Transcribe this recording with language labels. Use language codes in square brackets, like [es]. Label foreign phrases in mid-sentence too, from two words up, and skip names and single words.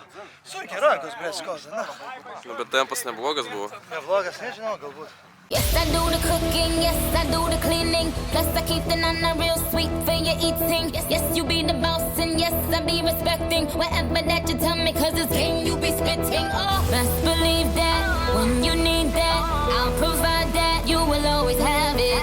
[lt] Sunkiai rankos, blėt, skauda, na. Bet tempas neblogas buvo. Neblogas, nežinau, galbūt. [en] Yes, I do the cooking, yes, I do the cleaning. Plus I keep the nana real sweet for your eating. Yes, you be the boss and yes, I be respecting whatever that you tell me, cause it's game you be spitting. Oh, best believe that, when you need that, I'll provide that, you will always have it.